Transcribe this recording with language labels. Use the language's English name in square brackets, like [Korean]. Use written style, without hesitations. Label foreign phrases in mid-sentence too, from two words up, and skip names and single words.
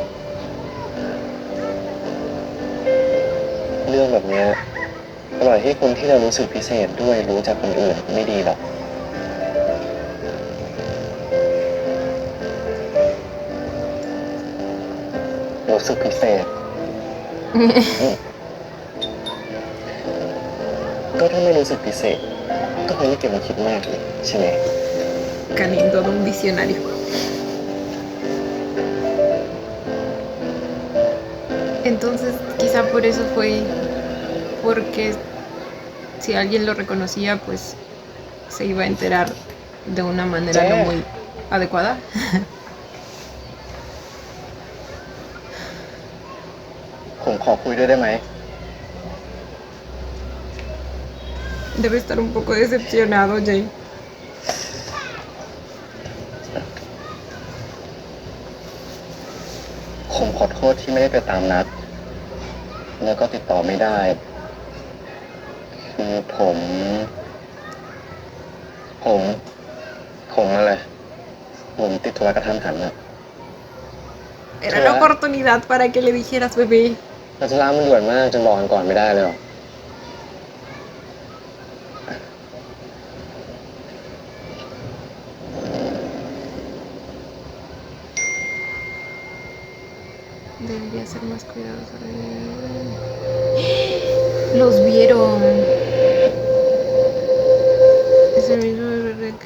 [Thai] เรื่องแบบเนี้ยปล่อยให้คนที่เรารู้สึกพิเศษด้วยรู้จากคนอื่นไม่ดีหรอกรู้สึกพิเศษ ก็ถ้าไม่รู้สึกพิเศษก็คงไม่เก็บมาคิดมากเลยใช่ไหม [Spanish] Canin, todo un diccionario. Entonces, quizá por eso fue porque si alguien lo reconocía, pues se iba a enterar de una manera no muy adecuada. [Thai] ผมขอคุยด้วยได้ไหม [Spanish] Debe estar un poco decepcionado, Jay. [Thai] ผมขอโทษที่ไม่ได้ไปตามนัด แล้วก็ติดต่อไม่ได้ คือผมอะไรผมติดธุระกระทันหันนะ [Spanish] Era la oportunidad para que le dijeras, bebé. [Thai] แต่ธุระมันด่วนมากจนบอกกันก่อนไม่ได้เลยหรอ [Spanish] Debería ser más cuidadoso. Los vieron. Es el mismo bebé que...